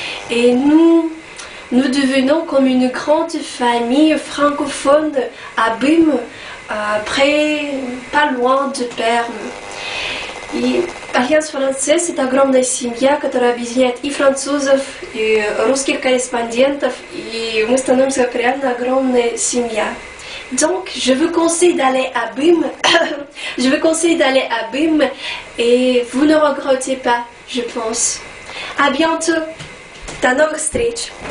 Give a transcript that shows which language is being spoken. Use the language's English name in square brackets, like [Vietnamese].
[French] Et nous devenons comme une grande famille francophone à Bim, pas loin de Perm. [Russian] И Альянс Францез — это огромная семья, которая объединяет и французов, и русских корреспондентов, и мы становимся как реально огромная семья. [French] Donc, je vous conseille d'aller à BIM. Je vous conseille d'aller à BIM et vous ne regrettez pas, je pense. À bientôt. До новых встреч.